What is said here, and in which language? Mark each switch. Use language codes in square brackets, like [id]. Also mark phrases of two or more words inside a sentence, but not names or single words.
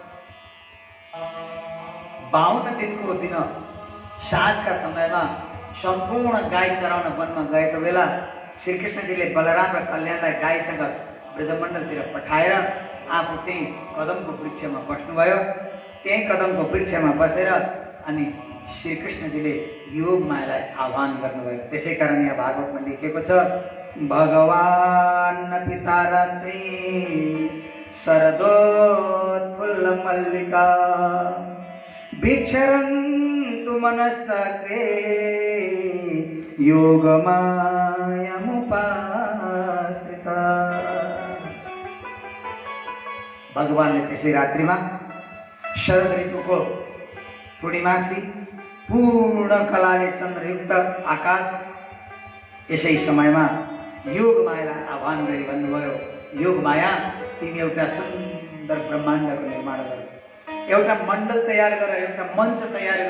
[ne] 52 दिनको दिन साँझका समयमा सम्पूर्ण गाई चराउन वनमा गएको बेला श्रीकृष्णजीले बलराम र कल्याणलाई गाईसँग ब्रजमण्डलतिर पठाएर आफू त्यही कदमको वृक्षमा बस्नुभयो। त्यही कदमको वृक्षमा बसेर अनि श्रीकृष्णजीले योग मायालाई आह्वान गर्नुभयो। त्यसै कारण यहाँ भागवतमा लेखिएको छ, [sa] भगवान् पिता रात्रि शरदोत्फुल्ल मल्लिका भिक्षरन्तु मनश्चक्रे योगमायमुपाश्रिता। [ne] भगवानले त्यसै रात्रिमा शरद ऋतुको पूर्णिमासी पूर्ण कलाले चन्द्रयुक्त आकाश यसै समयमा योग मायालाई आह्वान गरी भन्नुभयो, योग माया तिमी एउटा सुन्दर ब्रह्माण्डको निर्माण गर, एउटा मण्डल तयार गर, एउटा मञ्च तयार गर।